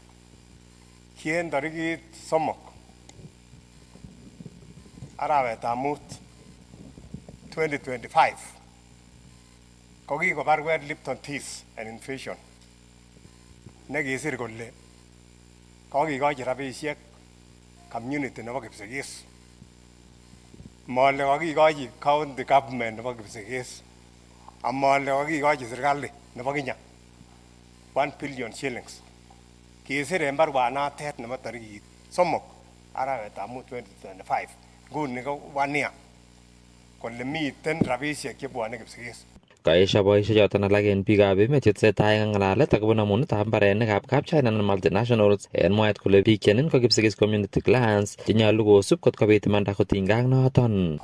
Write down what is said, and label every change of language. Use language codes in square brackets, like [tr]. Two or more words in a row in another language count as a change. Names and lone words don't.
[kln] Ki en tarikit 3 arawetab mut 2025 ko kikobarwet Lipton Tea and Infusion nekisir kole kokikochi rabisiek community nebo Kipsigis. Mole kokikochi county government nebo Kipsigis. Amole kokikochi serikali nebo Kenya 1 [en] billion shillings. [kln] Kisir en barwanatet nebo tarikit 3 arawetab mut 2025 nguni ko 1 year kole miten rabisiek chebwone Kipsigis. Kaesha boisiek choton alak en biikab emet chetesetai en ng'alalet akobo namunetab mbarenikab kapchina anan multinationals en mwaet kole biik chenin ko Kipsigis Community Clans chenyolu kosub kot kobit imanda kotinygei ak noton.